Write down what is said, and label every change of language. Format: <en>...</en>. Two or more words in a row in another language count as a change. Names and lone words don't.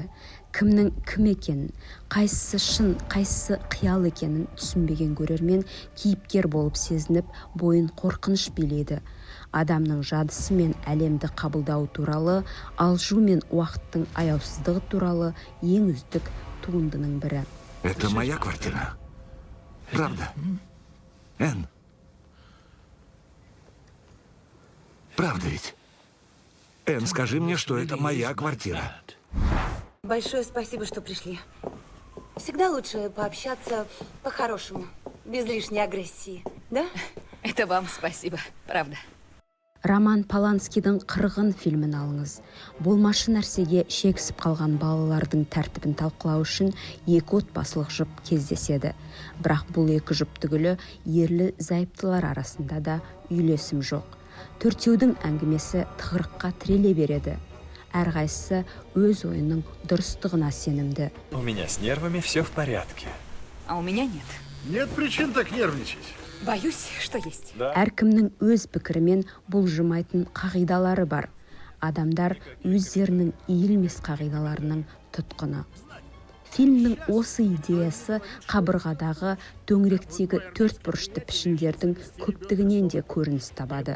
<kk>Кімнің кім екенін, қайсысы шын, қайсысы қиял екенін түсінбеген көрермен кейіпкер болып сезініп, бойын қорқыныш билейді. Адамның жадысы мен әлемді қабылдау туралы, алжу мен уақыттың аяусыздығы туралы ең үздік туындының бірі.</kk> <ru>Это моя квартира. Правда? Энн? Правда ведь? Энн, скажи мне, что это моя квартира. Большое спасибо, что пришли. Всегда лучше пообщаться по-хорошему, без лишней агрессии, да? Это вам спасибо, правда.</ru> <kk>Роман Поланскийдің «Қырғын» фильмін алыңыз. Болмашы нәрсеге шексіп қалған балалардың тәртібін талқылау үшін екі отбасылық жұп кездеседі. Бірақ бұл екі жұп түгілі ерлі зайыптылар арасында да үйлесім жоқ. Төртеудің әңгімесі тығырыққа тіреле береді. Әрқайсысы өз ойының дұрыстығына сенімді.</kk> <ru>У меня с нервами все в порядке. А у меня нет. Нет причин так нервничать. Боюсь, что есть.</ru> <kk>Әркімнің өз пікірімен бұлжымайтын қағидалары бар. Адамдар өздерінің иілмес қағидаларының тұтқыны. Фильмнің осы идеясы қабырғадағы төңіректегі төрт бұрышты пішіндердің көптігінен де көрініс табады.</kk>